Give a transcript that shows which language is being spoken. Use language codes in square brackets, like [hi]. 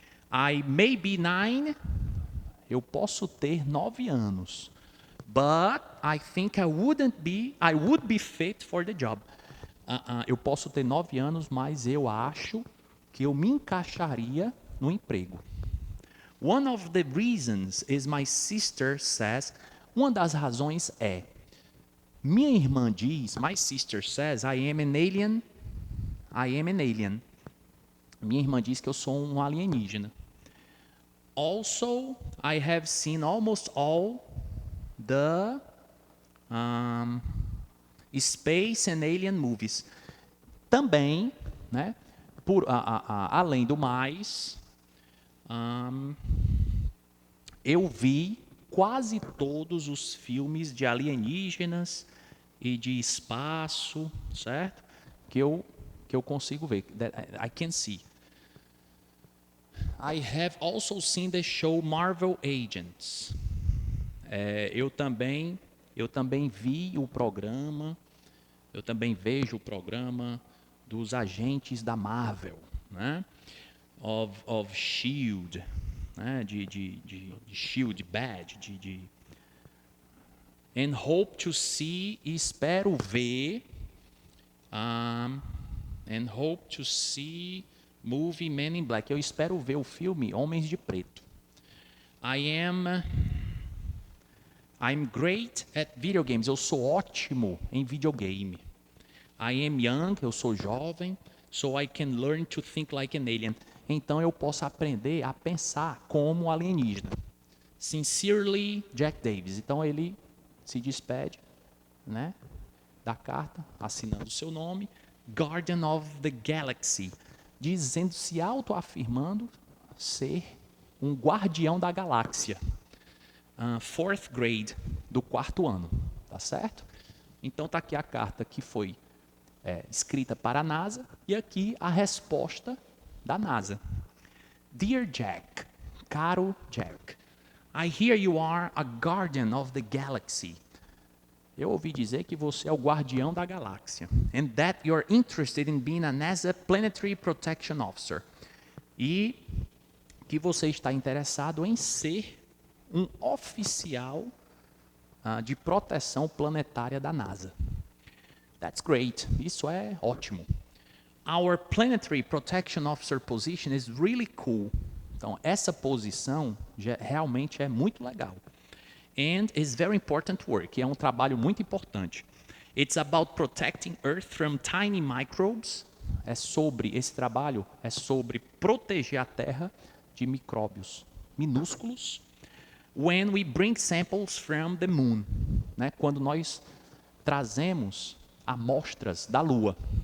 [en] I may be 9, [pt] eu posso ter 9 anos, [en] but I think I would be fit for the job. [pt] Eu posso ter 9 anos, mas eu acho que eu me encaixaria no emprego. [en] One of the reasons is my sister says, [pt] uma das razões é, minha irmã diz, [en] my sister says, I am an alien. [pt] Minha irmã diz que eu sou um alienígena. [en] Also, I have seen almost all the space and alien movies. [pt] Também, né, além do mais, eu vi quase todos os filmes de alienígenas e de espaço, certo? Que eu consigo ver. [en] I can see. I have also seen the show Marvel Agents. [pt] Eu também vi o programa, eu também vejo o programa dos agentes da Marvel, né? [en] Of Shield, né? de Shield Badge, and hope to see, [pt] e espero ver, [en] and hope to see movie Men in Black. [pt] Eu espero ver o filme Homens de Preto. [en] I'm great at video games. [pt] Eu sou ótimo em videogame. [en] I am young, [pt] eu sou jovem, [en] so I can learn to think like an alien. [pt] Então eu posso aprender a pensar como um alienígena. Sincerely, Jack Davis. Então ele se despede, né, da carta, assinando o seu nome, Guardian of the Galaxy, dizendo, se autoafirmando ser um guardião da galáxia. [en] Fourth grade, [pt] do 4º ano, tá certo? Então tá aqui a carta que foi escrita para a NASA e aqui a resposta da NASA. [en] Dear Jack, caro Jack, I hear you are a guardian of the galaxy. [pt] Eu ouvi dizer que você é o guardião da galáxia. [en] And that you're interested in being a NASA Planetary Protection Officer. [pt] E que você está interessado em ser um oficial de proteção planetária da NASA. [en] That's great. [pt] Isso é ótimo. [en] Our Planetary Protection Officer position is really cool. [pt] Então, essa posição realmente é muito legal. [en] And is very important work. [pt] É um trabalho muito importante. [en] It's about protecting Earth from tiny microbes. [pt] Esse trabalho é sobre proteger a Terra de micróbios minúsculos. [en] When we bring samples from the moon, né? [pt] Quando nós trazemos amostras da Lua.